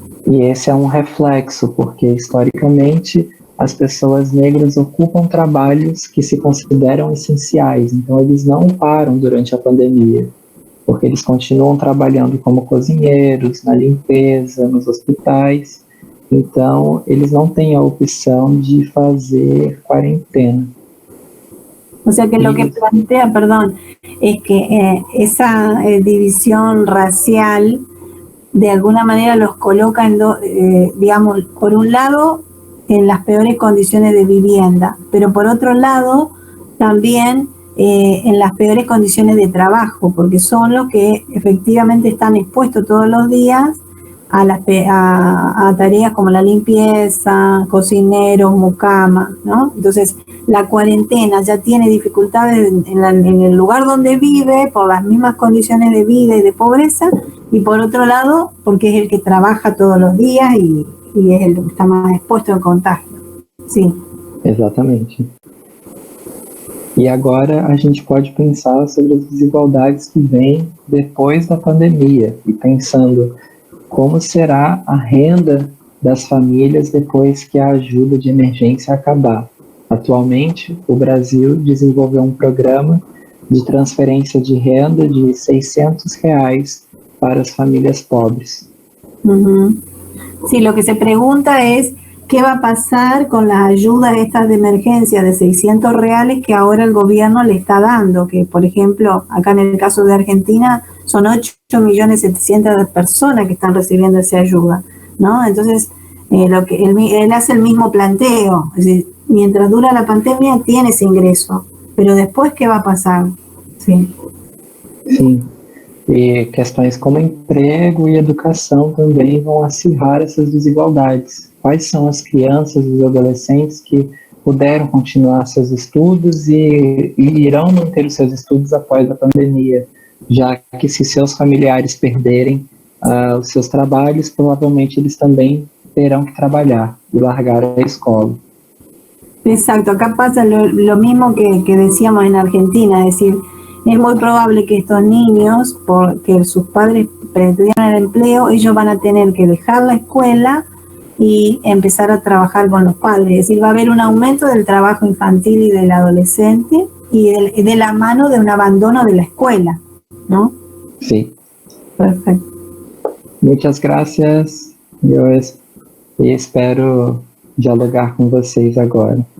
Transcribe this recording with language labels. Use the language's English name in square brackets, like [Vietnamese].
[Portuguese] E esse é um reflexo, porque historicamente as pessoas negras ocupam trabalhos que se consideram essenciais, então eles não param durante a pandemia, porque eles continuam trabalhando como cozinheiros, na limpeza, nos hospitais. Então, eles não têm a opção de fazer quarentena. [Spanish] O sea que lo que plantea, perdón, es que esa división racial de alguna manera los coloca en digamos, por un lado en las peores condiciones de vivienda, pero por otro lado también en las peores condiciones de trabajo, porque son los que efectivamente están expuestos todos los días a tareas como la limpieza, cocineros, mucama, ¿no? Entonces, la cuarentena ya tiene dificultades en el lugar donde vive por las mismas condiciones de vida y de pobreza, y por otro lado, porque es el que trabaja todos los días y es el que está más expuesto al contagio. Sí. [Portuguese] Exatamente. E agora a gente pode pensar sobre as desigualdades que vêm depois da pandemia e pensando como será a renda das famílias depois que a ajuda de emergência acabar. Atualmente, o Brasil desenvolveu um programa de transferência de renda de R$600 para as famílias pobres. [Spanish] Sí, lo que se pregunta es qué va a pasar con las ayudas estas de emergencia de R$600 que ahora el gobierno le está dando, que por ejemplo, acá en el caso de Argentina son 8.700.000 personas que están recibiendo esa ayuda, ¿no? Entonces, él hace el mismo planteo, es decir, mientras dura la pandemia tiene ese ingreso, pero después, ¿qué va a pasar? Sí. [Portuguese] Sim, e questões como emprego e educação também vão acirrar essas desigualdades. Quais são as crianças e os adolescentes que puderam continuar seus estudos e irão manter os seus estudos após a pandemia, já que se seus familiares perderem os seus trabalhos, provavelmente eles também terão que trabalhar y largar a escuela. [Spanish] Exacto, acá pasa lo mismo que decíamos en Argentina, es decir, es muy probable que estos niños, porque sus padres perdieron el empleo, ellos van a tener que dejar la escuela y empezar a trabajar con los padres, es decir, va a haber un aumento del trabajo infantil y del adolescente y de la mano de un abandono de la escuela, ¿no? Sí. Perfecto. Muchas gracias, yo espero dialogar con [Portuguese] vocês agora.